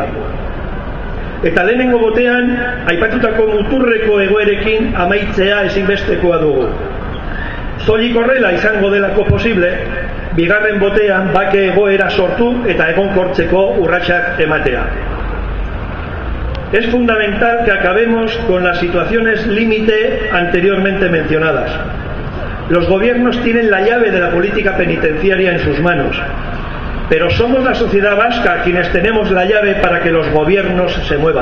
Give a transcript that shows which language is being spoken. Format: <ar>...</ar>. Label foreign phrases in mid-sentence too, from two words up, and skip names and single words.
<eu>Eta lehenengo botean, aipatutako muturreko egoerekin amaitzea ezinbestekoa dugu. Soilik horrela izango delako posible, bigarren botean bake egoera sortu eta egonkortzeko urratsak ematea.</eu> <es>Es fundamental que acabemos con las situaciones límite anteriormente mencionadas. Los gobiernos tienen la llave de la política penitenciaria en sus manos, pero somos la sociedad vasca quienes tenemos la llave para que los gobiernos se muevan.</es>